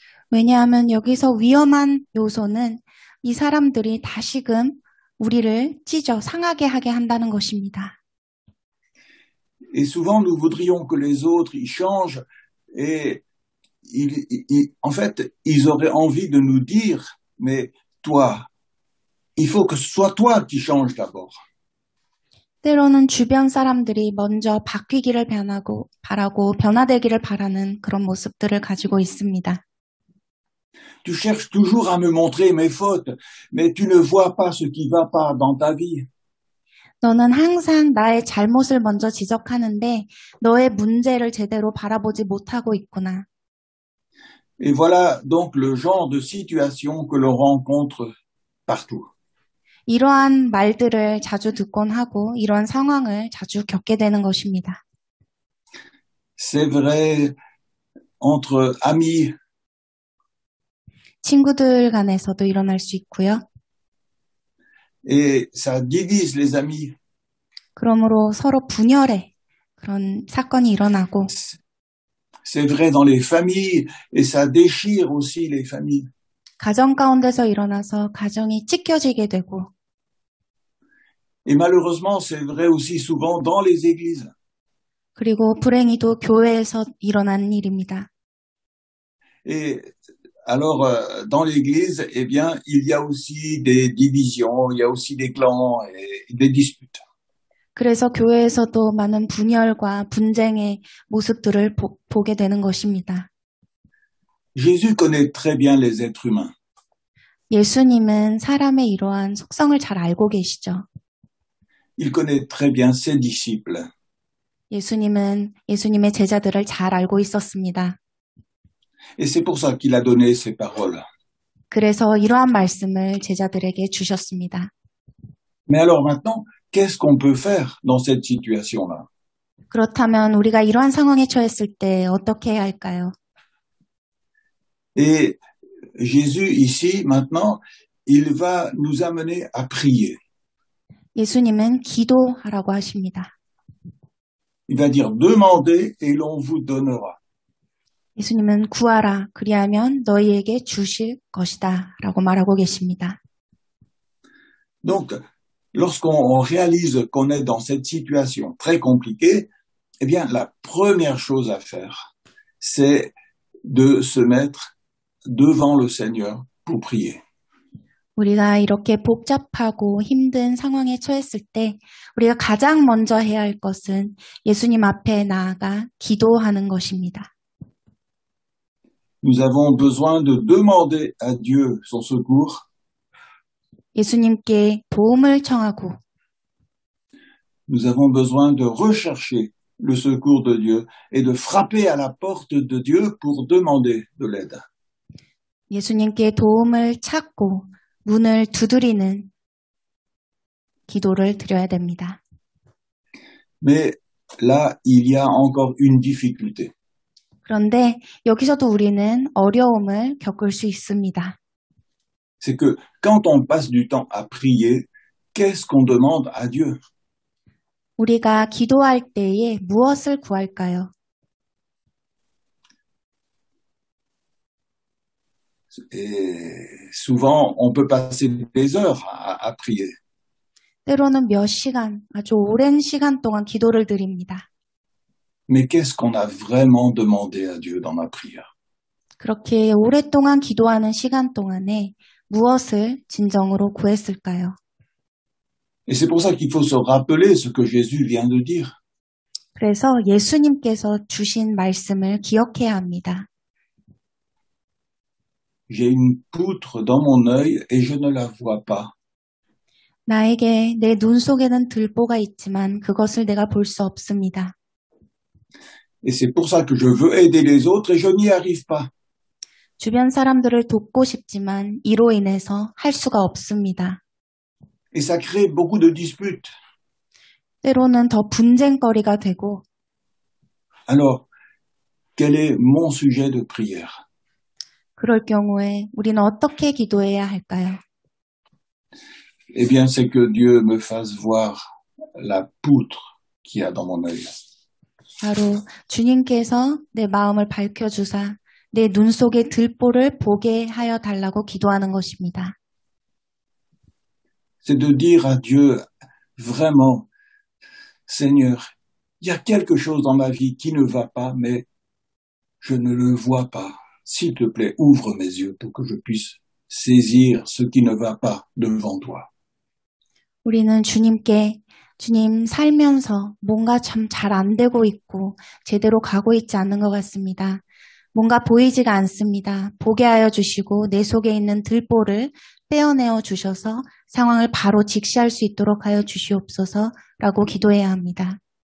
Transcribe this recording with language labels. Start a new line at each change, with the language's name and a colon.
Korean: 왜냐하면 여기서 위험한 요소는 이 사람들이 다시금 우리를 찢어 상하게 하게 한다는 것입니다.
French: Et souvent, nous voudrions que les autres y changent et en fait, ils auraient envie de nous dire, mais toi, il faut que ce soit toi qui changes d'abord.
Korean: 때로는 주변 사람들이 먼저 바뀌기를 바라고 변화되기를 바라는 그런 모습들을 가지고 있습니다.
French: Tu cherches toujours à me montrer mes fautes, mais tu ne vois pas ce qui va pas dans ta vie.
Korean: 너는 항상 나의 잘못을 먼저 지적하는데 너의 문제를 제대로 바라보지 못하고 있구나.
French: Et voilà donc le genre de situation que l'on rencontre partout.
Korean: 이러한 말들을 자주 듣곤 하고 이러한 상황을 자주 겪게 되는 것입니다.
French: C'est vrai entre amis.
Korean: 친구들 간에서도 일어날 수 있고요.
French: Et ça divise les amis.
Korean: 그러므로 서로 분열의 그런 사건이 일어나고
French: C'est vrai dans les familles et ça déchire aussi les familles.
Korean: 가정 가운데서 일어나서 가정이 찢겨지게 되고
French: Et malheureusement, c'est vrai aussi souvent dans les églises.
Korean: 그리고 불행히도 교회에서 일어난 일입니다.
French: Et Alors, dans l'Église, eh bien, il y a aussi des divisions, il y a aussi des clans et des disputes.
Korean: 그래서 교회에서도 많은 분열과 분쟁의 모습들을 보게 되는 것입니다.
French: Jésus connaît très bien les êtres humains.
Korean: 예수님은 사람의 이러한 속성을 잘 알고 계시죠.
French: Il connaît très bien ses disciples.
Korean: 예수님은 예수님의 제자들을 잘 알고 있었습니다.
French: Et c'est pour ça qu'il a donné ces paroles.
Korean: 그래서 이러한 말씀을 제자들에게 주셨습니다.
French: Mais alors maintenant, qu'est-ce qu'on peut faire dans cette situation-là?
Korean: 그렇다면 우리가 이러한 상황에 처했을 때 어떻게 해야 할까요?
French: Et Jésus, ici, maintenant, il va nous amener à prier.
Korean: 예수님은 기도하라고 하십니다.
French: Il va dire, demandez et l'on vous donnera.
Korean: 예수님은 구하라, 그리하면 너희에게 주실 것이다 라고 말하고 계십니다.
French: Donc, lorsqu'on réalise qu'on est dans cette situation très compliquée, eh bien, la première chose à faire, c'est de se mettre devant le Seigneur pour prier.
Korean: 우리가 이렇게 복잡하고 힘든 상황에 처했을 때 우리가 가장 먼저 해야 할 것은 예수님 앞에 나아가 기도하는 것입니다.
French: Nous avons besoin de demander à Dieu son secours.
Korean: 예수님께 도움을 청하고
French: Nous avons besoin de rechercher le secours de Dieu et de frapper à la porte de Dieu pour demander de l'aide.
Korean: 예수님께 도움을 찾고 문을 두드리는 기도를 드려야 됩니다.
French: Mais là, il y a encore une difficulté.
Korean: 그런데 여기서도 우리는 어려움을 겪을 수 있습니다.
French: C'est que quand on passe du temps à prier, qu'est-ce qu'on demande à Dieu?
Korean: 우리가 기도할 때에 무엇을 구할까요?
French: Et souvent, on peut passer des heures à prier.
Korean: 때로는 몇 시간, 아주 오랜 시간 동안 기도를 드립니다.
French: Mais qu'est-ce qu'on a vraiment demandé à Dieu dans la prière?
Korean: 그렇게 오랫동안 기도하는 시간 동안에 무엇을 진정으로 구했을까요?
French: Et c'est pour ça qu'il faut se rappeler ce que Jésus vient de dire.
Korean: 그래서 예수님께서 주신 말씀을 기억해야 합니다.
French: J'ai une poutre dans mon œil et je ne la vois pas.
Korean: 나에게 내 눈 속에는 들보가 있지만 그것을 내가 볼 수 없습니다.
French: Et c'est pour ça que je veux aider les autres et je n'y arrive pas.
Korean: 주변 사람들을 돕고 싶지만 이로 인해서 할 수가 없습니다.
French: Et ça crée beaucoup de disputes.
Korean: 때로는 더 분쟁거리가 되고
French: Alors, quel est mon sujet de prière?
Korean: 그럴 경우에 우리는 어떻게 기도해야 할까요?
French: Eh bien, c'est que Dieu me fasse voir la poutre qu'il y a dans mon œil.
Korean: 바로 주님께서 내 마음을 밝혀주사 내 눈 속의 들보를 보게 하여 달라고 기도하는 것입니다.
French: C'est de dire à Dieu, vraiment, Seigneur, il y a quelque chose dans ma vie qui ne va pas, mais je ne le vois pas. S'il te plaît, ouvre mes yeux pour que je puisse saisir ce qui ne va pas devant toi.
Korean: 우리는 주님께 주님 살면서 뭔가 참 잘 안 되고 있고 제대로 가고 있지 않는 것 같습니다. 뭔가 보이지가 않습니다. 보게 하여 주시고 내 속에 있는 들보를 떼어내어 주셔서 상황을 바로 직시할 수 있도록 하여 주시옵소서라고 기도해야 합니다.